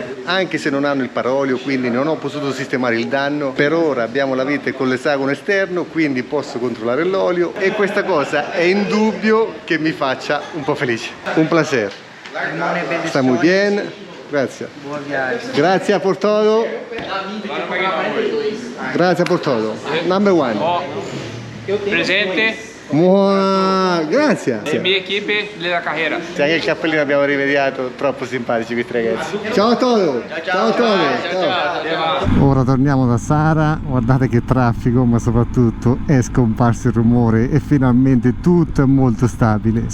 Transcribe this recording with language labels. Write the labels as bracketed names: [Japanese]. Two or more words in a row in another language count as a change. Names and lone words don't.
[Italian] Anche se non hanno il paraolio, quindi non ho potuto sistemare il danno, per ora abbiamo la vite con l'esagono esterno, quindi posso controllare l'olio e questa cosa è indubbio che mi faccia un po' felice. [Spanish] Un placer. Sta muy bien. Grazie. Grazie por todo. Grazie por todo. [English] Number one. [Italian] Presente Grazie. le mie equipe della carriera. Anche il cappellino abbiamo rimediato, troppo simpatici questi ragazzi. Ciao a tutti. Ciao a tutti. Ciao. Ora torniamo da Sara, guardate che traffico, ma soprattutto è scomparso il rumore e finalmente tutto è molto stabile.